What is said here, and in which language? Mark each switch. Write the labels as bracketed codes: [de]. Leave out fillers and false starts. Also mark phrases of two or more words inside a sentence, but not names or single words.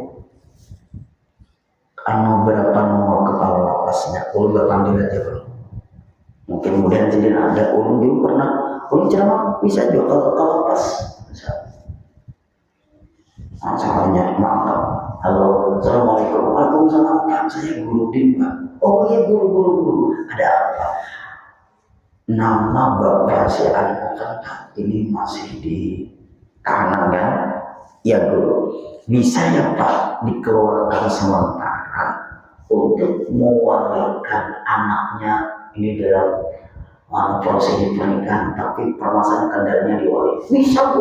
[bjn] Anu berapa nomor kepala lapasnya, ulun berpanggil aja bro. Mungkin kemudian jadi ada ulun dulu pernah ulun ceramah bisa juga kalau lapas. [id] Nah, salahnya maaf. Halo, assalamualaikum. Waalaikumsalam. Pak, saya guru Din, Pak. Oh iya guru. Ada apa? Nama bapak saya kan ini masih di kanan kan? Ya guru. Bisa ya Pak dikeluarkan sementara untuk mewalikan anaknya ini dalam prosedur pernikahan, tapi permasalahan kendalanya diwali.